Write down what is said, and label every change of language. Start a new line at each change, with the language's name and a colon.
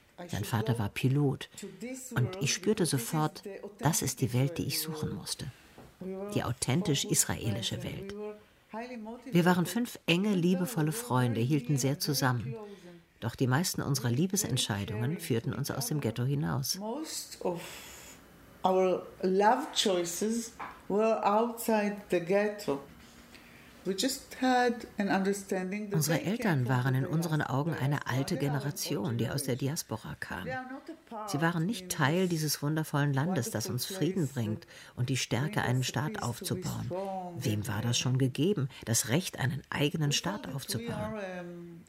German: Sein Vater war Pilot und ich spürte sofort, das ist die Welt, die ich suchen musste. Die authentisch israelische Welt. Wir waren 5 enge, liebevolle Freunde, hielten sehr zusammen. Doch die meisten unserer Liebesentscheidungen führten uns aus dem Ghetto hinaus.
English: Most of our love choices were outside the ghetto.
German: Unsere Eltern waren in unseren Augen eine alte Generation, die aus der Diaspora kam. Sie waren nicht Teil dieses wundervollen Landes, das uns Frieden bringt und die Stärke, einen Staat aufzubauen. Wem war das schon gegeben, das Recht, einen eigenen Staat aufzubauen?